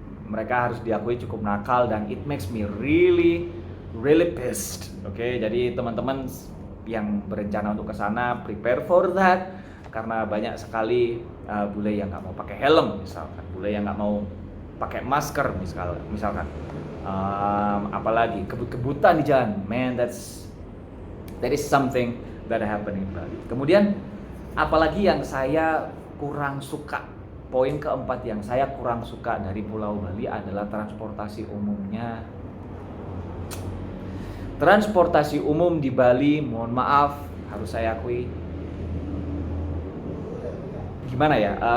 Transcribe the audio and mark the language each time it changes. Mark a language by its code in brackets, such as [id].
[id] Mereka harus diakui cukup nakal dan [en] it makes me really pissed. [id] Oke, jadi teman-teman yang berencana untuk ke sana [en] prepare for that, [id] karena banyak sekali bule yang nggak mau pakai helm misalkan, bule yang nggak mau pakai masker misalkan. Apalagi kebut-kebutan di jalan, [en] man, that is something that happen in Bali. [id] Kemudian apalagi yang saya kurang suka, poin keempat yang saya kurang suka dari Pulau Bali adalah transportasi umumnya. Transportasi umum di Bali, mohon maaf, harus saya akui, gimana ya?